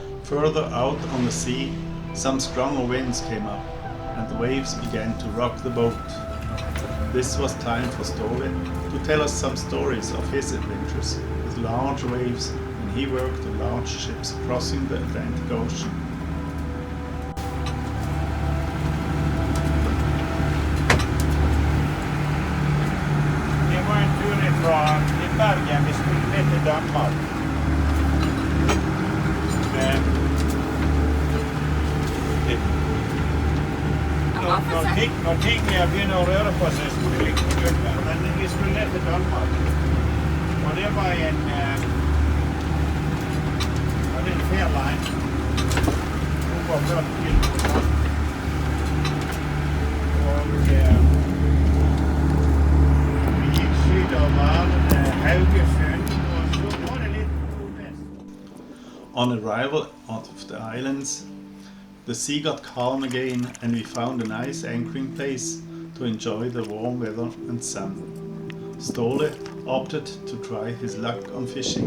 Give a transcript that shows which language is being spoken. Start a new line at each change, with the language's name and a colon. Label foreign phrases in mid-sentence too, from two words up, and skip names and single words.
English: Further out on the sea, some stronger winds came up, and the waves began to rock the boat. This was time for Ståle to tell us some stories of his adventures with large waves when he worked on large ships crossing the Atlantic Ocean.
Norwegian: Det var en tur ifrån Bergen, vi skulle ner till Danmark. Når ting begynner å røre på seg, skulle vi ikke flytte, men vi skulle ned til Danmark. Og det var en fairline. Over 40 kilometer. Og vi gikk sydover Haugesund, og så var det litt nordvest.
English: On arrival of the islands, the sea got calm again and we found a nice anchoring place to enjoy the warm weather and sun. Ståle opted to try his luck on fishing.